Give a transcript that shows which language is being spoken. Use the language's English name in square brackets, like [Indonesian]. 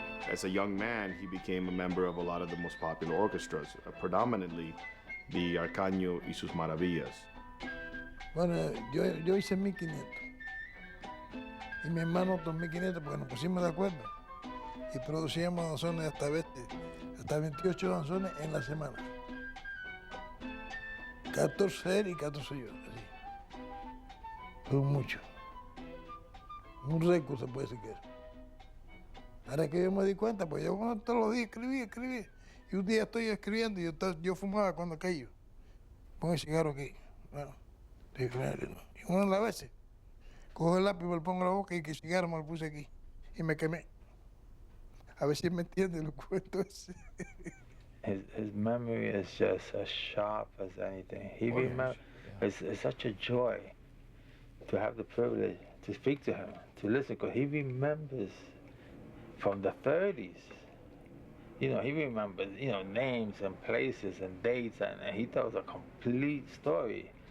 [English] As a young man, he became a member of a lot of the most popular orchestras, predominantly the Arcaño y sus Maravillas. [Spanish] Bueno, yo hice 1500 y mi hermano 2500 porque nos pusimos de acuerdo y producíamos danzones hasta 28 danzones en la semana. 14 él y 14 yo, así. Fue mucho. Un récord se puede decir que es. Ahora que yo me di cuenta, pues yo todos los días escribí. Y un día estoy escribiendo y yo fumaba cuando caí. Pongo el cigarro aquí. Bueno, estoy escribiendo. Y una de las veces, cojo el lápiz, me lo pongo en la boca y el cigarro me lo puse aquí. Y me quemé. A ver si me entiende el cuento ese. [English] His memory is just as sharp as anything. He remembers. It's such a joy to have the privilege to speak to him, to listen, because he remembers from the 30s. You know, he remembers, names and places and dates, and he tells a complete story.